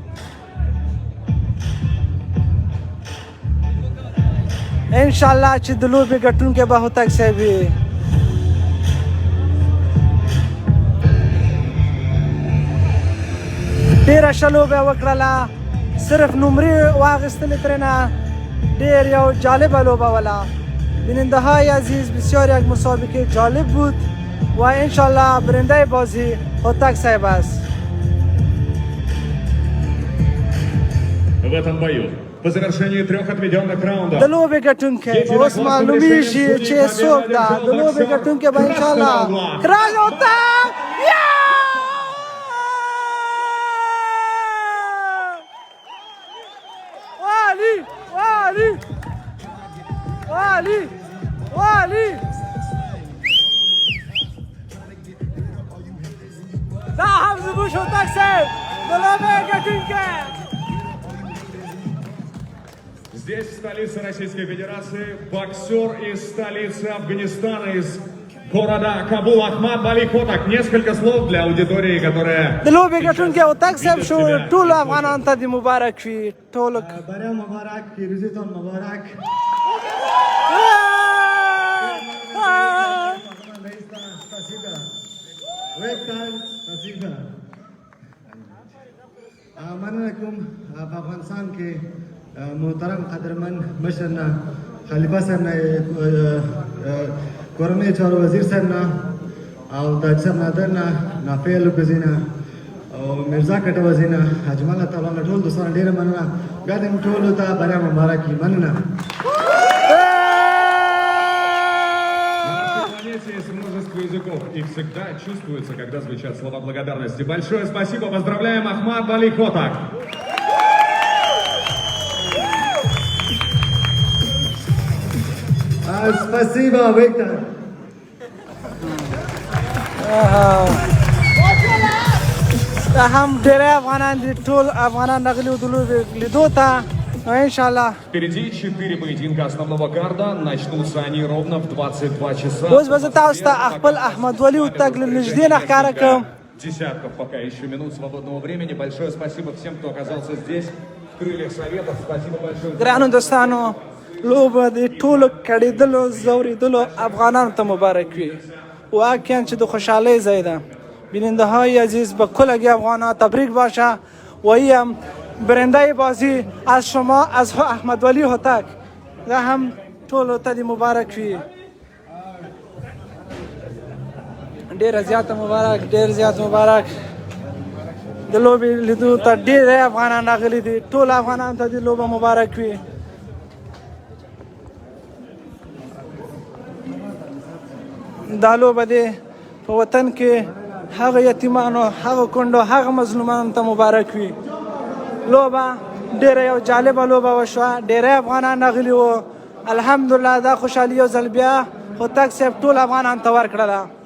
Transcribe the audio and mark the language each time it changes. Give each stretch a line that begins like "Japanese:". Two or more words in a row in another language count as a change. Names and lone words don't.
Pashto: انشاءالله چې د لوبې ګټونکی به هوتک صاحب وي ډېره ښه لوبه یې وکړله صرف نمرې واخیستلې ترېنه ډېر یو جالبه لوبه وله
Persian: بیننده های عزیز بسیار یک مسابقه جالب بود و انشالله برنده بازی هوتک صاحب است
Russian: В этом бою по завершению 3 отведенных раундов
Pashto: د لوبې ګټونکی به اوس معلومیږي چې څوک ده د لوبې ګټونکی به انشاءالله راز هوتک والی دا هم زموږ هوتک صاحب د لوبې ګټونکی
Russian: Здесь, в столице Российской Федерации, боксер из столицы Афганистана, из города Кабул Ахмад Вали Хотак. Несколько слов для аудитории, которая...
Pashto: د لوبې ګټونکی هوتک صاحب شو ټولو افغانانو ته دې مبارک وي ټولو بریا مبارک پیروزیتان مبارک مننه کوم په افغانستان کې محترم قدرمن مشرنا خلیفه صاحب نه کورنۍ چارو وزیر صاحب نه او د صاحب نادر نه نافیل کوزینا او مرزا کټوزی نه اجمل تعالی نه ټول دوستان ډیره مننه بیا دې ټول ته بریا مبارک مننه
Russian: Есть множество языков, и всегда чувствуется, когда звучат слова благодарности. Большое спасибо, поздравляем Ахмад Вали Хотак. Спасибо, Виктор.
Pashto: دا هم ډېری افغانان دي ټول افغانان راغلي وو د لوبې لیدو ته نو انشاءالله
Russian: Впереди 4 поединка основного карда. Начнутся они ровно в 22 часа.
Pashto: اوس به زه تاسو ته خپل احمد ولي هوتک له نږدې نه ښکاره کړم
Russian: Десятков пока еще минут свободного времени. Большое спасибо всем, кто оказался здесь, в крыльях советов. Спасибо большое.
Pashto: ګرانو دوستانو لوبه د ټولو کړېدلو ځورېدلو افغانانو ته مبارک وي واقعا چې د خوشحالۍ ځای ده
Persian: بیننده های عزیز به کلگی افغانها تبریک باشه و این برنده بازی از شما از احمد ولی هوتک
Pashto: و هم ټولو ته دې مبارک وي ډېر زیات مبارک ډېر زیات مبارک د لوبې لیدو ته ډېر افغانان راغلي دي ټول افغانانو ته دې لوبه مبارک وي دا لوبه دې په وطن کې هغه یتیمانو هغه کونډو هغه مظلومانو ته مبارک وي لوبه ډېره یو جالبه لوبه وشوه ډېری افغانان راغلي وو الحمدلله دا خوشحالي یو ځل بیا هوتک صاحب ټول افغانانو ته ورکړله